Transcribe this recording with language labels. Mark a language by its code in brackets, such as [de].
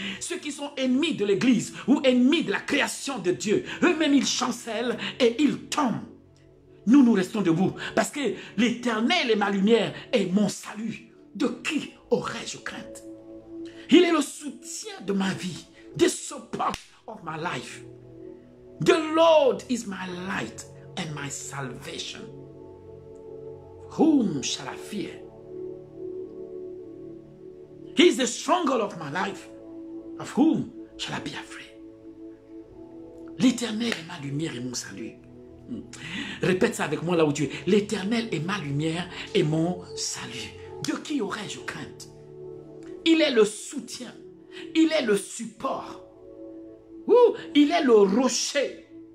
[fr] Ceux qui sont ennemis de l'Église ou ennemis de la création de Dieu, eux-mêmes ils chancellent et ils tombent. Nous restons debout parce que l'Éternel est ma lumière et mon salut. De qui aurais-je crainte? Il est le soutien de ma vie. [en] The support of my life. The Lord is my light and my salvation. Whom shall I fear? He is the stronghold of my life. Of whom shall I be afraid? [fr] L'Éternel est ma lumière et mon salut. Répète ça avec moi là où tu es. L'Éternel est ma lumière et mon salut. De qui aurais-je crainte? Il est le soutien. Il est le support. Il est le rocher.